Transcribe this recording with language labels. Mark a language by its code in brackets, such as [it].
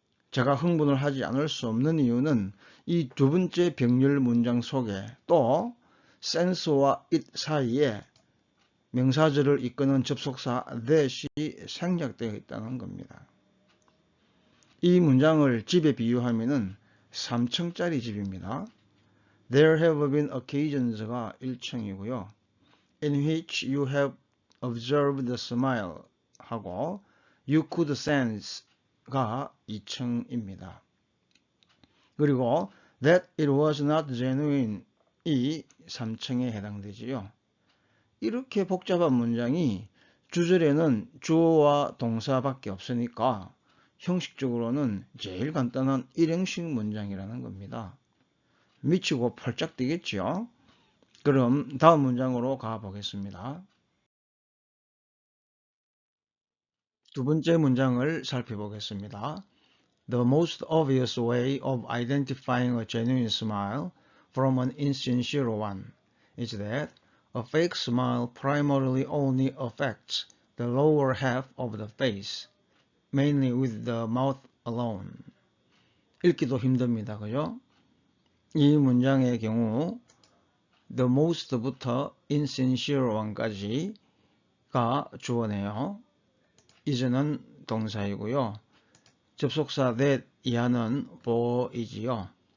[ko] 제가 흥분을 하지 않을 수 없는 이유는 이 두 번째 병렬 문장 속에 또 sense와 it 사이에 명사절을 이끄는 접속사 that이 생략되어 있다는 겁니다. 이 문장을 집에 비유하면은 3층짜리 집입니다. [en] There have been occasions가 [ko] 1층이고요. [en] In which you have observed the smile [ko] 하고 [en] you could sense가 [ko] 2층입니다. 그리고 [en] that it was not genuine [ko] 이 3층에 해당되지요. 이렇게 복잡한 문장이 주절에는 주어와 동사밖에 없으니까 형식적으로는 제일 간단한 일형식 문장이라는 겁니다. 미치고 펄쩍 뛰겠죠. 그럼 다음 문장으로 가보겠습니다. 두 번째 문장을 살펴보겠습니다. [en] The most obvious way of identifying a genuine smile from an insincere one is that a fake smile primarily only affects the lower half of the face, mainly with the mouth alone. [ko] 읽기도 힘듭니다. 그죠? 이 문장의 경우 the most부터 insincere one까지가 주어네요. is는 동사이고요. 접속사 that 이하는 for이지요.